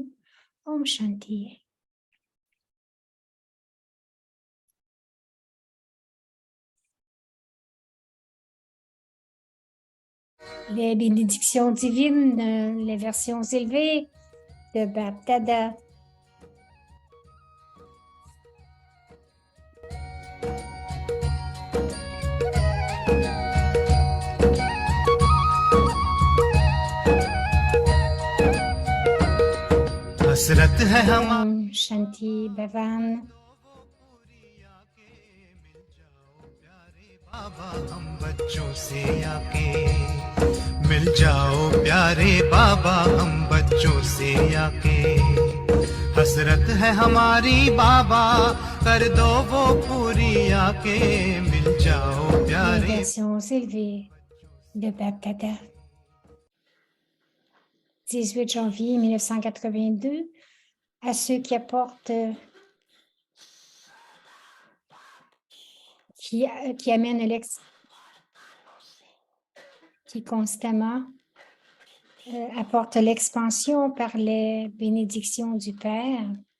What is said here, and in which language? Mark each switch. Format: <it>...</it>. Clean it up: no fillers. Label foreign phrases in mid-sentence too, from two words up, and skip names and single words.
<hi>Om Shanti.</hi> <fr>Les bénédictions divines, les versions élevées de Bab Dada.</fr> <hi>हसरत है हम Om Shanti Bhavan. बाबा हम बच्चों से आके मिल जाओ प्यारे बाबा हम बच्चों से आके हसरत है हमारी बाबा कर दो वो पूरी आके मिल जाओ</hi> <fr>Les</fr> <hi>प्यारे</hi> <fr>versions élevées de Bab Dada. 18 janvier 1982, à ceux qui apportent, qui amènent qui constamment apportent l'expansion par les bénédictions du Père.</fr>